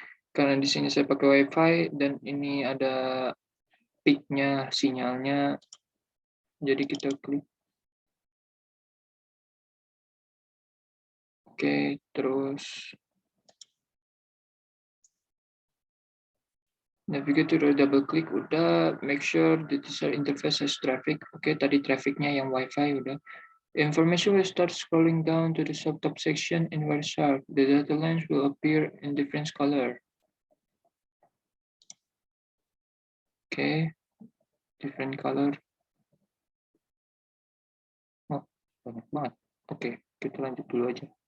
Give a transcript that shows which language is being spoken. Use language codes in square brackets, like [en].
[id] Karena di sini saya pakai WiFi dan ini ada peak-nya sinyalnya, jadi kita klik. [en] Oke, terus navigate to double click udah, make sure the user interface has traffic. [id] Oke, tadi trafficnya yang WiFi udah. [en] Information will start scrolling down to the subtop section in Wireshark. The data lines will appear in different color. Oke, different color. [id] Oh, banyak banget. Oke, kita lanjut dulu aja.